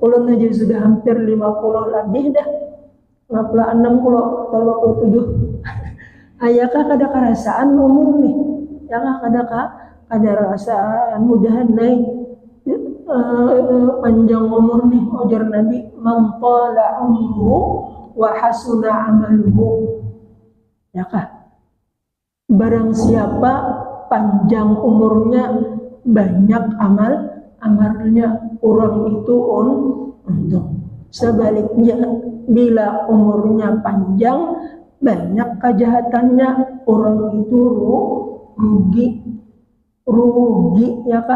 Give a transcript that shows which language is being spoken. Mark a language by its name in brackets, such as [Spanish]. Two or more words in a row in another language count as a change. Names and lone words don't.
[Banjar] Ulun aja sudah hampir 50 lebih dah. 56 kalau 27. Ayakah kada kerasaan umur nih? Ya kah kada rasaan mudahan naik panjang umur nih, ujar Nabi, [Arabic] من طال عمره وحسن عمله. [Banjar] Ya kah? Barang siapa panjang umurnya, banyak amalnya, orang itu untung. Sebaliknya, bila umurnya panjang, banyak kejahatannya, orang itu rugi ya kah?